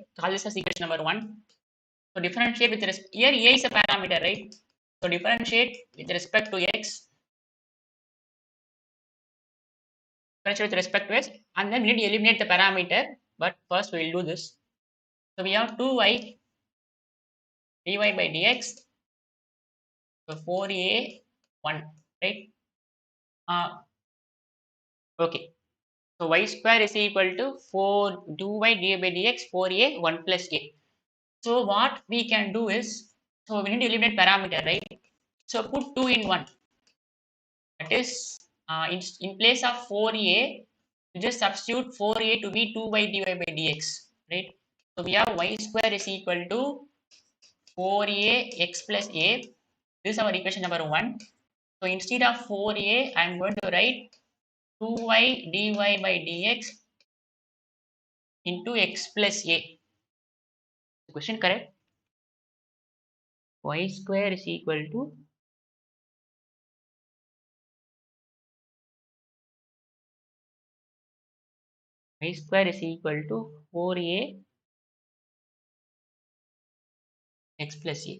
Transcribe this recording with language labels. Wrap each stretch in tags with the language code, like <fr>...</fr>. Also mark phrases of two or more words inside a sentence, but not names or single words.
<en>Call this as equation number 1. So differentiate with respect, here a is a parameter, right? So differentiate with respect to x, differentiate with respect to x, and then we need to eliminate the parameter. But first we will do this. So we have 2y dy by dx, so 4a 1, right? Okay. So y square is equal to 4 2y dy by dx 4a 1 plus a. So what we can do is, so we need to eliminate parameter, right? So put 2 in 1. That is, in place of 4a, you just substitute 4a to be 2y dy by dx, right? So we have y square is equal to 4a x plus a. This is our equation number 1. So instead of 4a, I am going to write 2y dy by dx into x plus a. The question correct? Y square is equal to y square is equal to 4a x plus a.</en>